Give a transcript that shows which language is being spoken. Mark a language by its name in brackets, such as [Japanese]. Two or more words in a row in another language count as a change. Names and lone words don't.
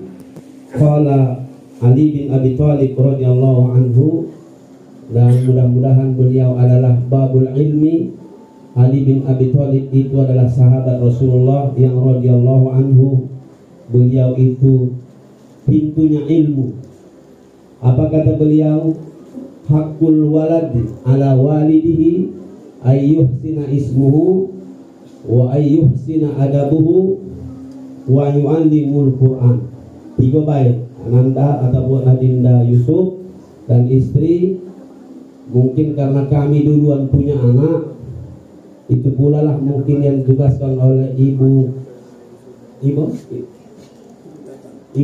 [Indonesian] Qala Ali bin Abi Thalib [Arabic] رضي الله عنه, [Indonesian] dan mudah-mudahan beliau adalah [Arabic] باب العلم. [Indonesian] Ali bin Abi Thalib itu adalah sahabat Rasulullah yang [Arabic] رضي الله عنه. [Indonesian] Beliau itu pintunya ilmu. Apa kata beliau? [Arabic] حق الولد على والده أن يحسن اسمه وأن يحسن أدبه ويعلم القرآن. [Indonesian] 3 bait ananda ataupun Adinda Yusuf dan istri. Mungkin karena kami duluan punya anak, itu pula lah mungkin yang ditugaskan oleh Ibu Ratna.